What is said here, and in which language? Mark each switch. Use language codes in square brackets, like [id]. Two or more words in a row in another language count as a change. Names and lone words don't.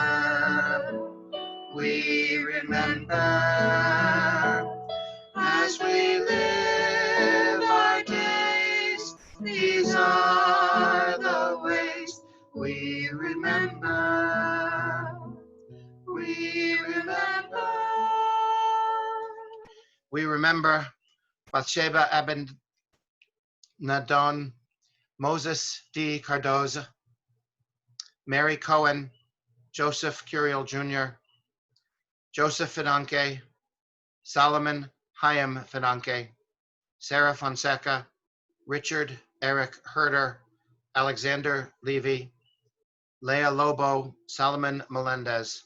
[en] As we live our days, these are the ways we remember. We remember Bathsheba Abed Nadon, Moses D. Cardoza, Mary Cohen, Joseph Curiel Jr., Joseph Finanke, Solomon Chaim Finanke, Sarah Fonseca, Richard Eric Herder, Alexander Levy, Leah Lobo, Solomon Melendez,